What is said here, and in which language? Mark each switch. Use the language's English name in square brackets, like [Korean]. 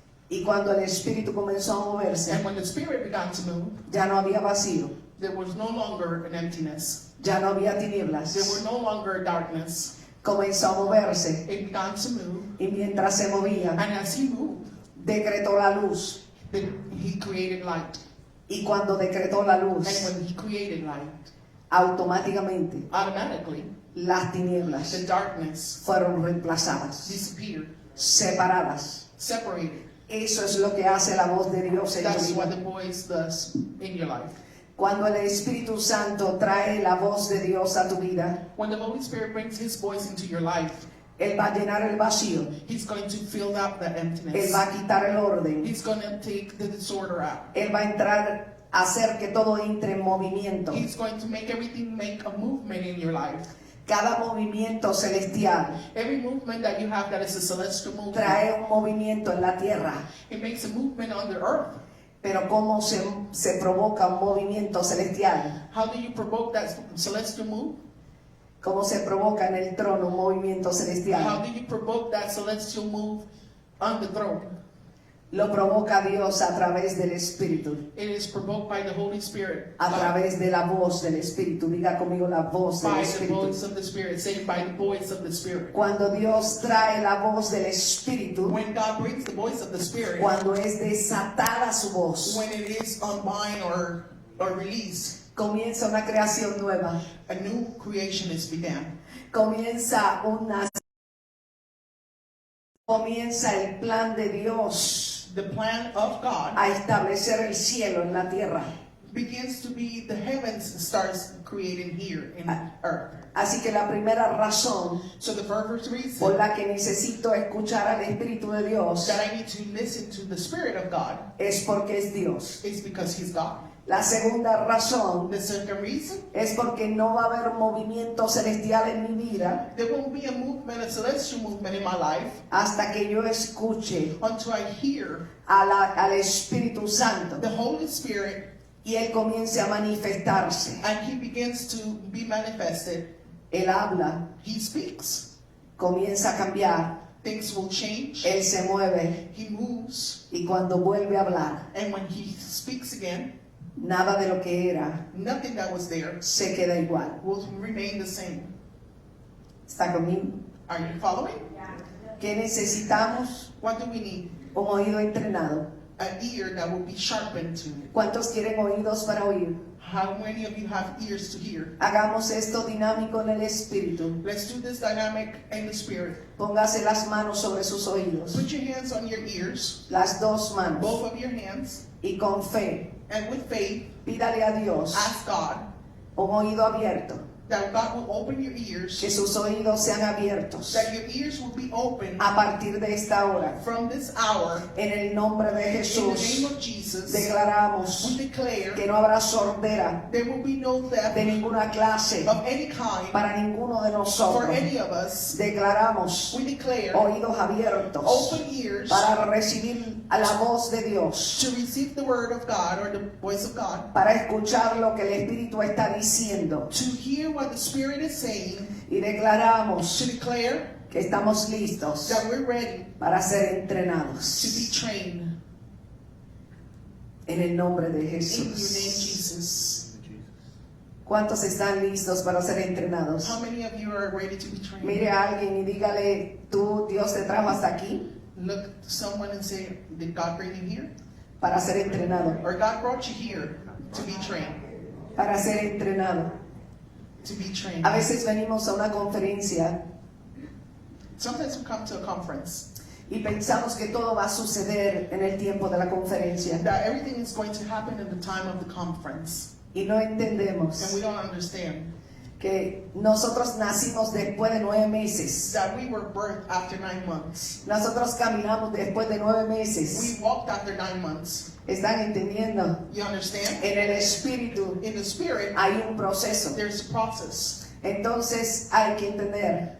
[Spanish] Y cuando el Espíritu comenzó a moverse, [English] And when the Spirit began to move, [Spanish] ya no había vacío, [English] there was no longer an emptiness. [Spanish] ya no había tinieblas. [English] There were no longer darkness. [Spanish] Comenzó a moverse [English] It began to move. [Spanish] y mientras se movía, [English] And as He moved, [Spanish] decretó la luz. [English] then He created light. [Spanish] Y cuando decretó la [English] And [Spanish] luz, [English] when He created light, [Spanish] automáticamente [English] automatically, [Spanish] las tinieblas [English] the darkness [Spanish] fueron reemplazadas, [English] disappeared, [Spanish] separadas. [English] separated. [Spanish] Eso es lo que hace la voz de Dios en tu [English] That's what [Spanish] vida. [English] the voice does in your life. [Spanish] Cuando el Espíritu Santo trae la voz de Dios a tu vida, [English] When the Holy Spirit brings His voice into your life, [Spanish] Él va a llenar el vacío, [English] He's going to fill up the [Spanish] Él [English] emptiness. [Spanish] va a quitar el orden, [English] He's going to take the disorder out. [Spanish] Él va a entrar a hacer que todo entre en movimiento. [English] He's going to make everything make a movement in your life. [Spanish] Cada movimiento celestial [English] Every movement that you have that is a celestial movement, [Spanish] trae un movimiento en la tierra. [English] it makes a movement on the earth. [Spanish] Pero ¿cómo se provoca un movimiento celestial? [English] How do you provoke that celestial move? [Spanish] ¿Cómo se provoca en el trono un movimiento [English] How [Spanish] celestial? [English] do you provoke that celestial move on the throne? [Spanish] Lo provoca Dios a través del Espíritu, [English] It is provoked by the Holy Spirit. [Spanish] a través de la voz del Espíritu. Diga conmigo la voz del [English] By the [Spanish] Espíritu. [English] voice of the Spirit. Say by the voice of the Spirit. [Spanish] Cuando Dios trae la voz del Espíritu, [English] When God brings the voice of the Spirit, [Spanish] cuando es desatada su voz, [English] when it is unbind or released, [Spanish] comienza una creación nueva, [English] a new creation is began. [Spanish] comienza una comienza el plan de Dios [English] The plan of God [Spanish] a establecer el cielo en la tierra. [English] begins to be the heavens starts creating here in earth. [Spanish] Así que la primera razón [English] So the first [Spanish] por [English] reason [Spanish] la que necesito escuchar al Espíritu de Dios [English] that I need to listen to the Spirit of God [Spanish] es porque es Dios. [English] is because He's God. [Spanish] La segunda razón [English] The second reason, [Spanish] es porque no va a haber movimiento celestial en mi vida [English] there won't be a movement, a celestial movement in my life [Spanish] hasta que yo escuche [English] until I hear [Spanish] al Espíritu Santo [English] the Holy Spirit [Spanish] y Él comience a manifestarse. [English] and He begins to be manifested. [Spanish] Él habla, [English] He speaks. [Spanish] comienza a cambiar, [English] Things will change. [Spanish] Él se mueve [English] He moves. [Spanish] y cuando vuelve a hablar, [English] And when He speaks again, [Spanish] nada de lo que era [English] nothing that was there [Spanish] se queda igual. [English] will remain the same. [Spanish] ¿Está conmigo? [English] Are you following? [Spanish] ¿Qué necesitamos? [English] What do we need? [Spanish] Un oído entrenado. [English] An ear that will be sharpened to. [Spanish] ¿Cuántos quieren oídos para oír? [English] How many of you have ears to hear? [Spanish] Hagamos esto dinámico en el Espíritu. [English] Let's do this dynamic in the Spirit. [Spanish] Póngase las manos sobre sus oídos, [English] Put your hands on your ears, [Spanish] las dos manos, [English] both of your hands, [Spanish] y con fe, [English] and with faith, [Spanish] pídale a Dios [English] ask God [Spanish] un oído abierto, [English] that God will open your ears, [Spanish] que sus oídos sean abiertos [English] that your ears will be open [Spanish] a partir de esta hora. [English] from this hour. [Spanish] En el nombre de [English] In the [Spanish] Jesús, [English] name of Jesus, [Spanish] declaramos [English] we declare [Spanish] que no habrá sordera [English] there will be no theft [Spanish] de ninguna clase [English] of any kind [Spanish] para ninguno de [English] for [Spanish] nosotros. [English] any of us. [Spanish] Declaramos [English] We declare [Spanish] oídos abiertos [English] open ears [Spanish] para recibir a la voz de Dios, [English] to receive the word of God or the voice of God, [Spanish] para escuchar lo que el Espíritu está diciendo. [English] to hear what the Spirit is saying, [Spanish] Y declaramos [English] to declare [Spanish] que estamos listos [English] that we're ready [Spanish] para ser [English] to be [Spanish] entrenados [English] trained. [Spanish] en el nombre de [English] In your name, [Spanish] Jesús. [English] Jesus. [Spanish] ¿Cuántos están listos para ser entrenados? [English] How many of you are ready to be trained? [Spanish] Mire a alguien y dígale, tú, Dios te trajo hasta aquí [English] Look to someone and say, did God bring you here? [Spanish] para ser entrenado, [English] Or God brought you here to be trained? [Spanish] para ser entrenado. [English] To be trained. [Spanish] A veces venimos a una conferencia [English] Sometimes we come to a conference [Spanish] y pensamos que todo va a suceder en el tiempo de la conferencia [English] that everything is going to happen in the time of the conference. [Spanish] y no [English] And we [Spanish] entendemos [English] don't understand [Spanish] que nosotros nacimos después de 9 meses. [English] that we were birthed after 9 months. [Spanish] Nosotros caminamos después de 9 [English] We [Spanish] meses. [English] walked after 9 months. [Spanish] ¿Están entendiendo? [English] You understand? [Spanish] En el espíritu [English] In the Spirit, [Spanish] hay un proceso. [English] there's a process. [Spanish] Entonces hay que entender